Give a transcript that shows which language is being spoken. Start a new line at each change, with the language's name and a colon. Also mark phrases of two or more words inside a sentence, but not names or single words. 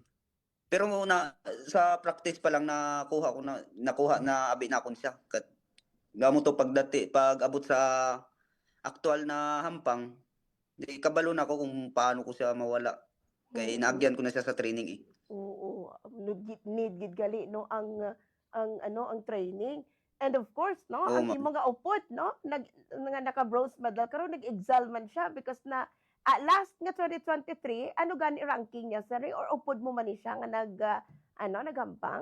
Hiligaynon: Pero sa practice pa lang nakuha na abi na kon siya gamo to pag-abot sa aktuwal na hampang, 'di kabalo na ako kung paano ko siya mawala. Kaya Mm, inaagyan ko na siya sa training, eh. oo. Need gid gali no ang training.
English: And of course 'no,
Hiligaynon: Oo, ang ma'am. imo nga upod 'no, nga naka-bronze medal karon nag-excel man siya because na last nga 2023 ano gani ranking niya sir or upod mo man ni siya nga naghampang,